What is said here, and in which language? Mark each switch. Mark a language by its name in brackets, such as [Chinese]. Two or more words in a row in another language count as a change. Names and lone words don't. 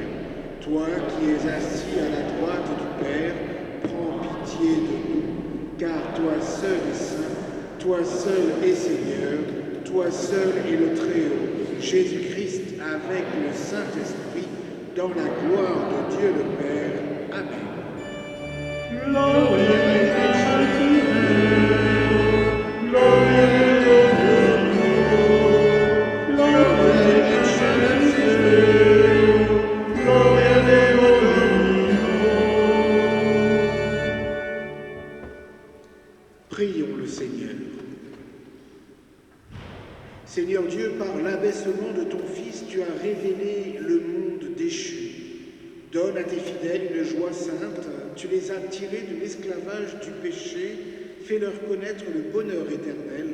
[French] Toi qui es assis à la droite du Père, prends pitié de nous, car toi seul es saint, toi seul es Seigneur, toi seul est le Très-Haut, Jésus-Christ avec le Saint-Esprit, dans la gloire de Dieu le Père. Amen. [Latin] Gloria in excelsis Deo, Gloria Deo, Gloria in excelsis Deo, Gloria Deo. [French] Prions le Seigneur. Seigneur Dieu, par l'abaissement de ton Fils, tu as révélé le monde déchu. Donne à tes fidèles une joie sainte, tu les as tirés de l'esclavage du péché, fais-leur connaître le bonheur éternel.